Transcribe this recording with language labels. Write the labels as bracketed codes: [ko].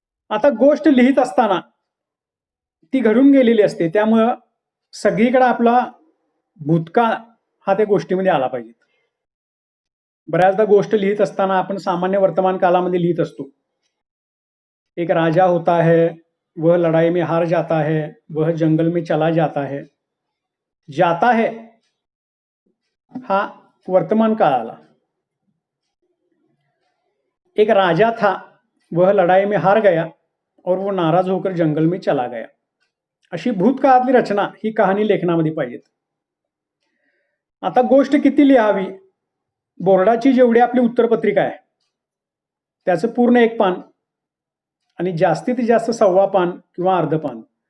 [mr] आता गोष्ट लिहित असताना ती घडून गेलेली असते, त्यामुळं सगळीकडे आपला भूतकाळ हा त्या गोष्टीमध्ये आला पाहिजे. बऱ्याचदा गोष्ट लिहित असताना आपण सामान्य वर्तमान कालामध्ये लिहित असतो. [hi] एक राजा होता है, वह लड़ाई में हार जाता है, वह जंगल में चला जाता है. जाता है [mr] हा वर्तमान काळ आला. [hi] एक राजा था, वह लड़ाई में हार गया और वो नाराज होकर जंगल में चला गया. [mr] अशी भूतकाळातली रचना ही कहाणी लेखनामध्ये पाहिजे. आता गोष्ट किती लिहावी? बोर्डाची जेवढी आपली उत्तरपत्रिका आहे त्याचं पूर्ण 1 पान आणि जास्तीत जास्त 1.25 पान किंवा अर्ध पान.